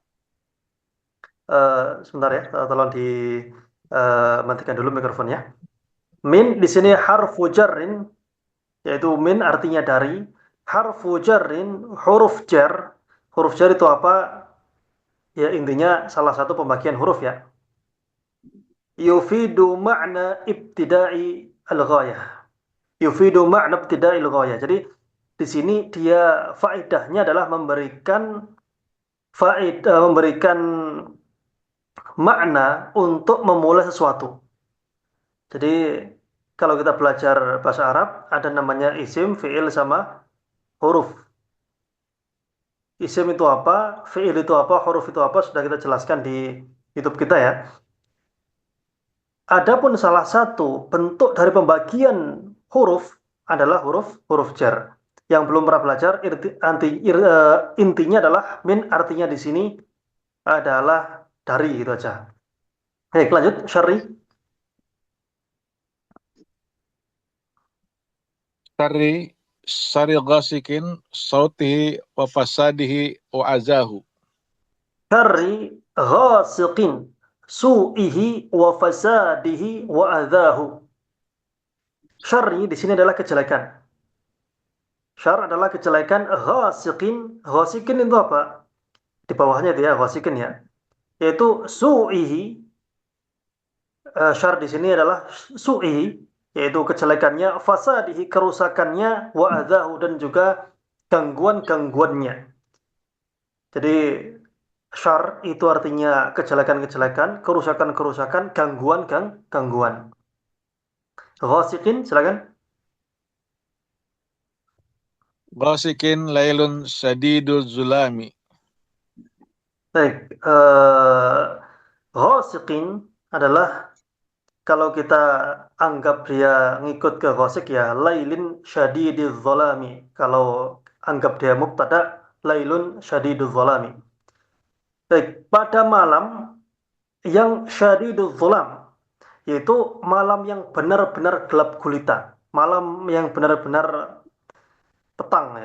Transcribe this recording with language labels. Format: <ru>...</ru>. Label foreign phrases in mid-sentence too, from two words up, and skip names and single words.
<id>Sebentar ya, tolong matikan dulu mikrofonnya. Min di sini</id> <ar>حرف جر,</ar> <id>yaitu min artinya dari.</id> <ar>حرف جر,</ar> <id>huruf jar. Huruf jar itu apa? Ya intinya salah satu pembagian huruf ya.</id> <ar>يفيد معنى ابتداء الغاية. يفيد معنى ابتداء الغاية.</ar> <id>Jadi di sini dia faedahnya adalah memberikan makna untuk memulai sesuatu. Jadi kalau kita belajar bahasa Arab ada namanya isim, fiil sama huruf. Isim itu apa, fiil itu apa, huruf itu apa sudah kita jelaskan di YouTube kita ya. Adapun salah satu bentuk dari pembagian huruf adalah huruf jar. Yang belum pernah belajar intinya adalah min artinya di sini adalah dari itu aja. Baik, lanjut Syarri.</id> <ar>شر غاسق سوئه وفساده وأذاه. شر غاسق سوئه وفساده وأذاه.</ar> <id>Syarri di sini adalah kejelekan. Syar adalah kejelekan ghasiqin. Ghasiqin itu apa? Di bawahnya itu ya ghasiqin ya. Yaitu su'ihi. Syar di sini adalah su'ihi, yaitu kejelekannya, fasadihi kerusakannya,</id> <ar>وأذاه</ar> <id>dan juga gangguan-gangguannya. Jadi syar itu artinya kejelekan-kejelekan, kerusakan-kerusakan, gangguan-gangguan. Ghasiqin, silakan.</id> <ar>غاسق ليل شديد الظلام.</ar> <id>Baik, ghasiqin adalah kalau kita anggap dia ngikut ke ghasiq ya,</id> <ar>ليل شديد الظلام.</ar> <id>Kalau anggap dia mubtada,</id> <ar>ليل شديد الظلام.</ar> <id>Baik, pada malam yang</id> <ar>شديد الظلام,</ar> <id>yaitu malam yang benar-benar gelap gulita, malam yang benar-benar petang ya.</id>